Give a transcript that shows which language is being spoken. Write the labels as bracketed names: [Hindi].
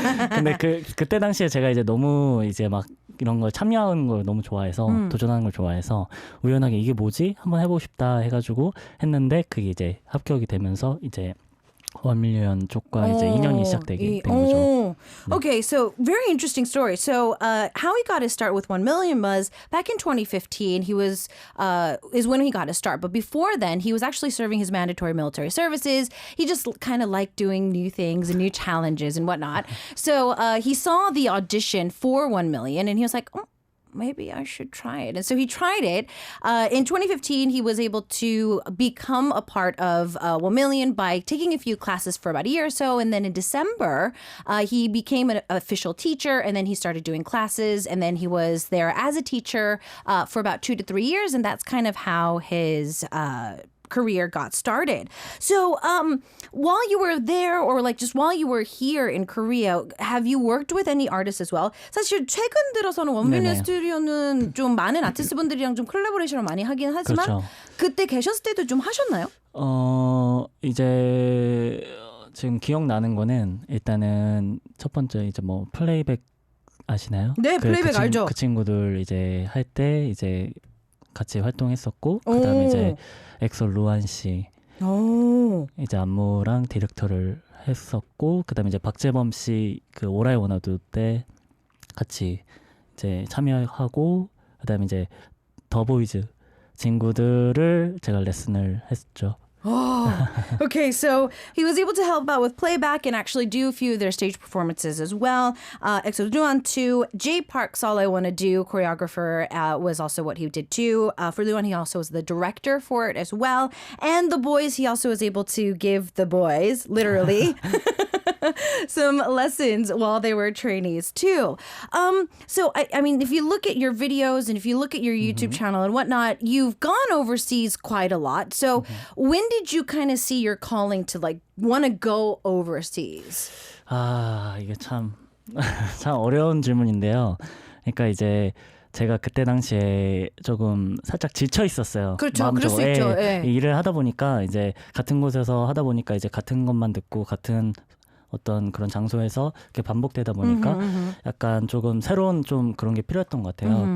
[Korean] 근데 그때 당시에 제가 이제 너무 이제 막 이런 걸 참여하는 걸 너무 좋아해서 도전하는 걸 좋아해서 우연하게 이게 뭐지? 한번 해보고 싶다 해가지고 했는데 그게 이제 합격이 되면서 이제 1 밀리언 쪽과 이제 인연이 시작되게 된 거죠. [English] Okay, so very interesting story. So how he got his start with 1 million was back in 2015. He was is when he got his start. But before then, he was actually serving his mandatory military services. He just kind of liked doing new things and new challenges and whatnot. So he saw the audition for 1 million, and he was like, oh, maybe I should try it. And so he tried it. In 2015, he was able to become a part of 1 million by taking a few classes for about a year or so. And then in December, he became an official teacher, and then he started doing classes. And then he was there as a teacher for about 2 to 3 years. And that's kind of how his career got started. So while you were there, or like just while you were here in Korea, have you worked with any artists as well? [Korean] 사실 최근 들어서는 원밀리언 네네. 스튜디오는 좀 많은 아티스트분들이랑 좀 콜라보레이션을 많이 하긴 하지만 그렇죠. 그때 계셨을 때도 좀 하셨나요? 이제 지금 기억나는 거는 일단은 첫 번째 이제 뭐 플레이백 아시나요? 네, 플레이백 알죠. 그 친구들 이제 할 때 이제 같이 활동했었고 그다음에 이제 엑소 루안 씨 오. 이제 안무랑 디렉터를 했었고 그다음에 이제 박재범 씨 그 오라이 원아두 때 같이 이제 참여하고 그다음에 이제 더보이즈 친구들을 제가 레슨을 했죠. [English] Okay, so he was able to help out with playback and actually do a few of their stage performances as well. EXO Luan too. Jay Park's All I Wanna Do, choreographer, was also what he did too. For Luan, he also was the director for it as well. And the boys, he also was able to give the boys, literally, some lessons while they were trainees too. So, I mean, if you look at your videos and if you look at your YouTube channel and whatnot, you've gone overseas quite a lot. So when did you kind of see your calling to like want to go overseas? [Korean] 이게 참 어려운 질문인데요. 그러니까 이제 제가 그때 당시에 조금 살짝 지쳐 있었어요. 그렇죠. 그럴 수 있죠. 예. 일을 하다 보니까 이제 같은 곳에서 하다 보니까 이제 같은 것만 듣고 같은 어떤 그런 장소에서 이렇게 반복되다 보니까 약간 조금 새로운 좀 그런 게 필요했던 것 같아요.